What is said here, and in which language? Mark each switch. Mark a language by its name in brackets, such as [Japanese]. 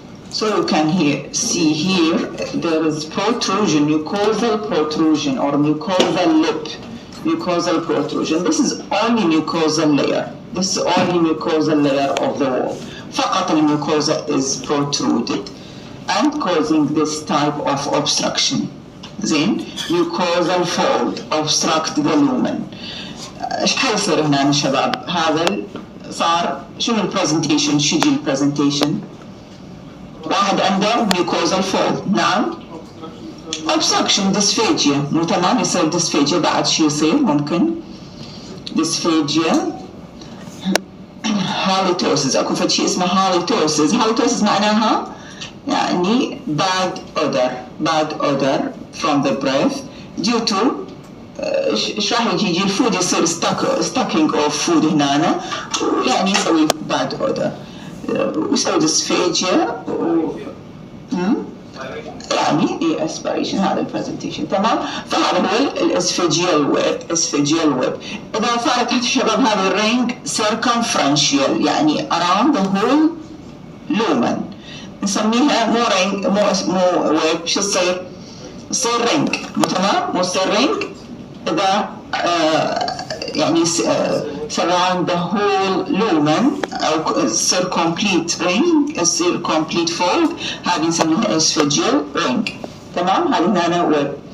[English] So you can see here there is protrusion, mucosal protrusion or mucosal lip, mucosal protrusion. This is only mucosal layer. Of the wall. [Arabic] فقط الميوكوزا [English] is protruded and causing this type of obstruction. [Arabic] زين. [English] mucosal fold obstruct the lumen. [Arabic] ايش حيصير هنا يا شباب؟ هذا صار شنو البرزنتيشن؟ شجي البرزنتيشن؟ واحد عنده mucosal fold. نعم. obstruction dysphagia. مو تمام. يصير dysphagia. بعد شي يصير ممكن dysphagia. halitosis. اكو فد شيء اسمه halitosis معناها يعني [English] bad odor from the breath due to [Arabic] ايش راح يجي الفود يصير [English] stocking of food [Arabic] هنا يعني يسوي [English] bad odor [Arabic] ويسوي dysphagia يعني aspiration. هذا البرزنتيشن. تمام. فهذا هو الاسفيجيال ويب. اذا صارت تحت الشباب هذا الرينج circumferential يعني [English] around the whole lumen [Arabic] نسميها مو رينج مو ويب. شو تصير رينج. مو تمام. مو تصير رينج اذا يعني [English] surround the whole lumen [Arabic] أو يصير [English] complete ring [Arabic] يصير [English] complete fold. [Arabic] هذه نسميها esophageal ring. تمام. هذه هنا ويب.